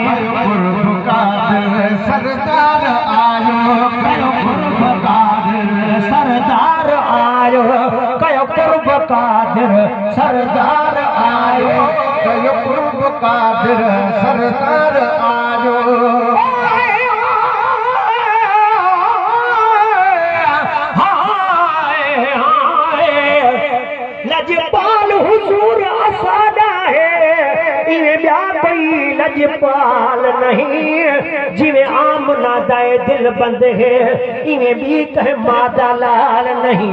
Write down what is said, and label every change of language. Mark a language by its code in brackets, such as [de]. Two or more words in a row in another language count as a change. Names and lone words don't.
[sd] कुर्ब कादिर सरदार आयो, कयो कुर्ब कादिर सरदार आयो, कयो कुर्ब कादिर सरदार आयो, कयो कुर्ब कादिर सरदार आयो। [skr] लजपाल हुजूर असादा है, इवे ब्या कोई लजपाल नहीं, जिवे आमना दाए दिल बंद है, इवे भी कह मादा लाल नहीं।